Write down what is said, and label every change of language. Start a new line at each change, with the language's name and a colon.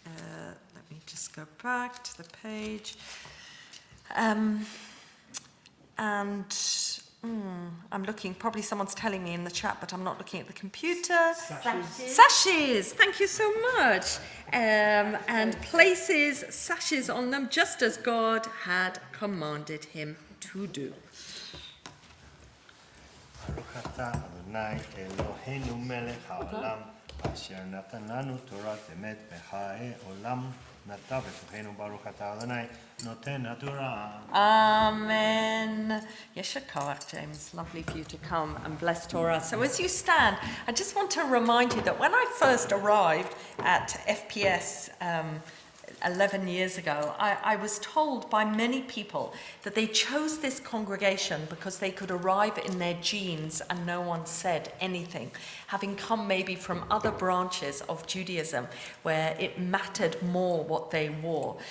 English: Let me just go back to the page. I'm looking, probably someone's telling me in the chat, but I'm not looking at the computer. Sashes, thank you so much. And places sashes on them, just as God had commanded him to do.
Hebrew: ברוך אתה אדוני אלוהינו מלך העולם אשר נתן לנו תורת אמת בחיי עולם נטע בתוכנו ברוך אתה אדוני נותן התורה.
English: Amen. Yesha Koach, James. Lovely for you to come and bless Torah. So as you stand, I just want to remind you that when I first arrived at FPS 11 years ago, I was told by many people that they chose this congregation because they could arrive in their jeans and no one said anything, having come maybe from other branches of Judaism where it mattered more what they wore.